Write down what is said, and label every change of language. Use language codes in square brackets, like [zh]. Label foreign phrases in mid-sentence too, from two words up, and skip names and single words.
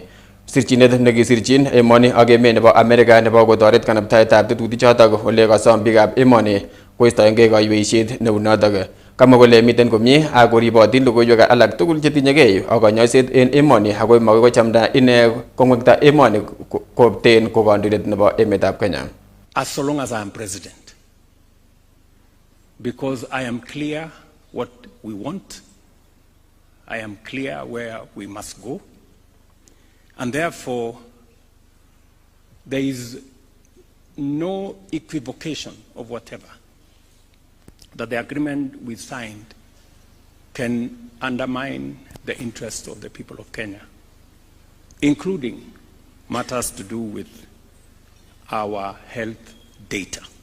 [sgc] Sirchinet nekisirchin emoni ak emet nebo Amerika nebo kotoret kanabtaetab tetutik chotok ole kasom biikab emoni koistoengei kaiweisiet neu notok. Kamwa kole miten komie ak koribotin logoiwek alak tugul chetinyegei ak kanyoiset en emoni ako makoi kochamda ine kong'wekta emoni kopten ko kandoindet nebo emetab Kenya. [en] As so long as I am president, because I am clear what we want, I am clear where we must go, and therefore there is no equivocation of whatever that the agreement we signed can undermine the interests of the people of Kenya, including matters to do with our health data.